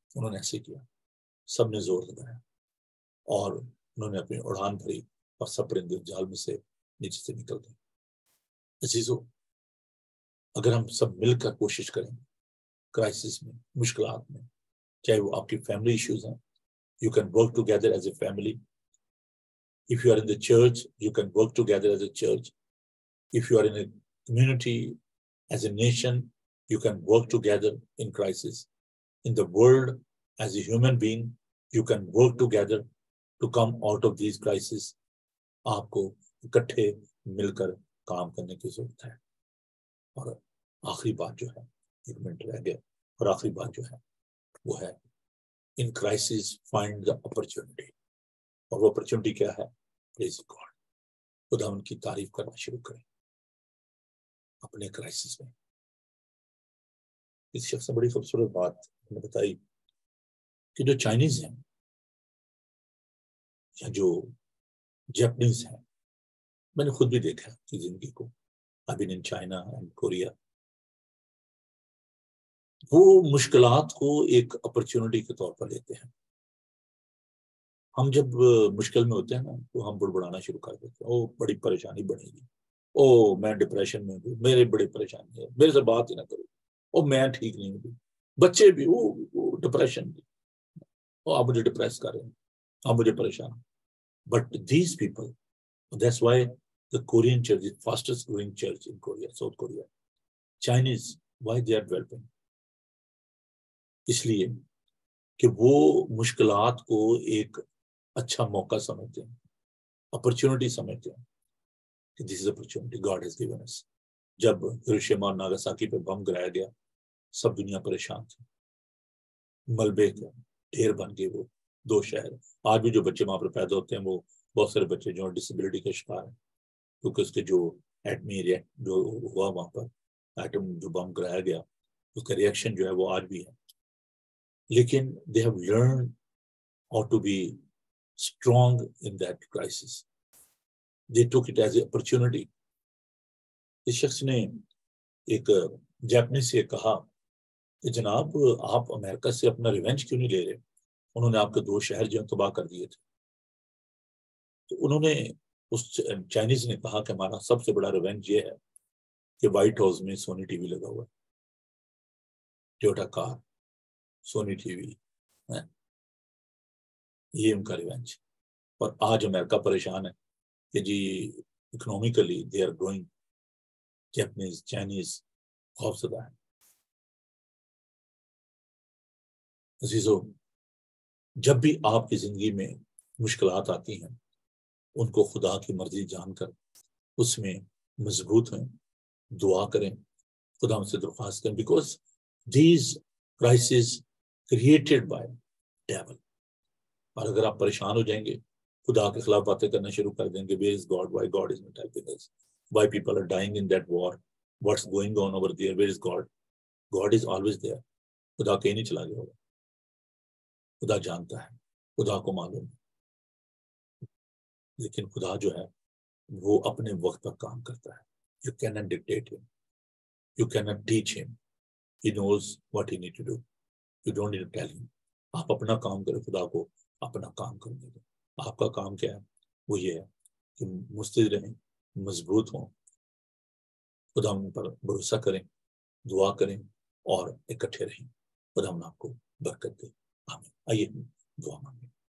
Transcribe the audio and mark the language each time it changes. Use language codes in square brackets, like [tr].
[ur] انہوں نے ایسے کیا، سب نے زور لگایا اور انہوں نے اپنی اڑان بھری اور سب پرندے جال میں سے نیچے سے نکل گئے. عزیزو، اگر ہم سب مل کر کوشش کریں کرائسس میں، مشکلات میں، چاہے وہ آپ کی فیملی ایشوز ہیں، [en] you can work together as a family. If you are in the church, you can work together as a church. If you are in a community, as a nation, you can work together in crisis. In the world, as a human being, you can work together to come out of these crises. [ur] آپ کو اکٹھے مل کر کام کرنے کی ضرورت ہے. اور آخری بات جو ہے، 1 منٹ رہ گیا، اور آخری بات جو ہے وہ ہے [en] in crisis find the opportunity. [ur] اور وہ اپرچونٹی کیا ہے؟ [en] praise God. [ur] خدا ان کی تعریف کرنا شروع کریں اپنے کرائسس میں. اس شخص نے بڑی خوبصورت بات ہمیں بتائی کہ جو چائنیز ہیں یا جو جیپنیز ہیں، میں نے خود بھی دیکھا کہ زندگی کو ابھی ان چائنا اینڈ کوریا، وہ مشکلات کو ایک اپرچونٹی کے طور پر لیتے ہیں. ہم جب مشکل میں ہوتے ہیں نا تو ہم بڑبڑانا شروع کر دیتے ہیں، او بڑی پریشانی بنے گی، او میں ڈپریشن میں ہوں، میرے بڑی پریشانی ہے، میرے سے بات ہی نہ کرو، او میں ٹھیک نہیں ہوں. بچے بھی وہ ڈپریشن بھی، او آپ مجھے ڈپریس کر رہے ہیں، آپ مجھے پریشان. [en] But these people, that's why the Korean church is fastest growing church in Korea, South Korea. Chinese, why they are developing? [ur] اس لیے کہ وہ مشکلات کو ایک اچھا موقع سمجھتے ہیں، اپرچونٹی سمجھتے ہیں کہ [en] this is opportunity God has given us. [ur] جب ہیروشیما اور ناگاساکی پہ بم گرایا گیا، سب دنیا پریشان تھی، ملبے کا ڈھیر بن گئے وہ 2 شہر. آج بھی جو بچے وہاں پر پیدا ہوتے ہیں، وہ بہت سارے بچے جو ڈسیبلٹی کا شکار ہیں، کیونکہ اس کے جو ایٹمی ریئیکٹ جو ہوا وہاں پر، ایٹم جو بم گرایا گیا، اس کا ریئیکشن جو ہے وہ آج بھی ہے. لیکن [en] they have learned how to be strong in that crisis. They took it as an opportunity. [ur] اس شخص نے ایک جاپنیز سے کہا کہ جناب آپ امریکہ سے اپنا ریونج کیوں نہیں لے رہے؟ انہوں نے آپ کے 2 شہر جو تباہ کر دیے تھے. تو انہوں نے اس چائنیز نے کہا کہ ہمارا سب سے بڑا ریونج یہ ہے کہ وائٹ ہاؤس میں سونی ٹی وی لگا ہوا ہے, ٹویوٹا کار, سونی ٹی وی, یہ ان کا ریونج. اور آج امریکہ پریشان ہے کہ جی [en] economically they are growing, [ur] Japanese Chinese خوف زدہ ہے. عزیزو, جب بھی آپ کی زندگی میں مشکلات آتی ہیں ان کو خدا کی مرضی جان کر اس میں مضبوط ہیں, دعا کریں, خدا ان سے درخواست کریں, [en] Because these crises created by devil. [ur] اور اگر آپ پریشان ہو جائیں گے, خدا کے خلاف باتیں کرنا شروع کر دیں گے, [en] where is God, why God is not helping us, why people are dying in that war, what's going on over there, where is God? God is always there. [ur] خدا کہیں نہیں چلا گیا ہوگا, خدا جانتا ہے, خدا کو معلوم ہے. لیکن خدا جو ہے وہ اپنے وقت پر کام کرتا ہے. [en] You cannot dictate him, you cannot teach him, he knows what he need to do, you don't need to tell him. [ur] آپ اپنا کام کریں, خدا کو اپنا کام کرنے دیں. آپ کا کام کیا ہے؟ وہ یہ ہے کہ مستعد رہیں, مضبوط ہوں, خدا ان پر بھروسہ کریں, دعا کریں اور اکٹھے رہیں. خدا ان آپ کو برکت دے. آمین. آئیے دعا مانگیں.